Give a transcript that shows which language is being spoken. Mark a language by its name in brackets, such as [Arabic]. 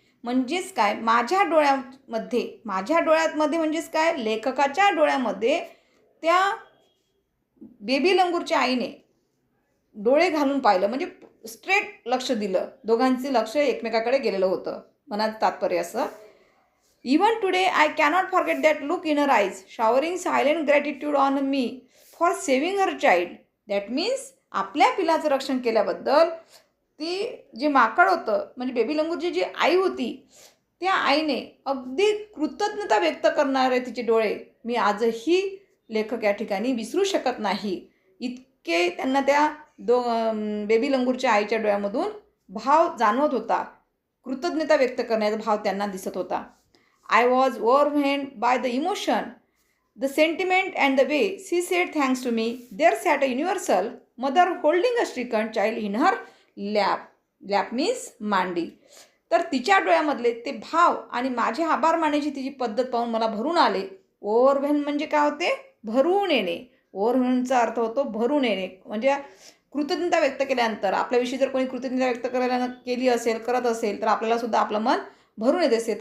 [Marathi] म्हणजेच काय, माझ्या डोळ्यामध्ये म्हणजेच काय, लेखकाच्या डोळ्यामध्ये त्या बेबी लंगूरच्या आईने डोळे घालून पाहिलं, म्हणजे स्ट्रेट लक्ष दिलं. दोघांचे लक्ष एकमेकाकडे गेलेलं होतं, मनात तात्पर्य असं. [English] Even today, I cannot forget that look in her eyes, showering silent gratitude on me for saving her child. That means [Marathi] आपल्या पिलाचं रक्षण केल्याबद्दल ती जे माकड होतं, म्हणजे बेबी लंगूरची जी आई होती, त्या आईने अगदी कृतज्ञता व्यक्त करणारे तिचे डोळे मी आजही लेखक या ठिकाणी विसरू शकत नाही. इतके त्यांना त्या बेबी लंगूरच्या आईच्या डोळ्यामधून भाव जाणवत होता, कृतज्ञता व्यक्त करण्याचा भाव त्यांना दिसत होता. [English] I was overwhelmed by the emotion, the sentiment, and the way she said thanks to me. There sat a universal mother holding a stricken child in her lap. Lap means [Marathi] मांडी. तर तिच्या डोळ्यामधले ते भाव आणि माझे आभार मानायची तिची पद्धत पाहून मला भरून आले. ओव्हरव्हेल्म म्हणजे काय होते, भरून येणे. ओव्हरव्हेल्मचा अर्थ होतो भरून येणे. म्हणजे कृतज्ञता व्यक्त केल्यानंतर, आपल्याविषयी जर कोणी कृतज्ञता व्यक्त करत असेल तर आपल्याला सुद्धा आपलं मन भरून येत असते.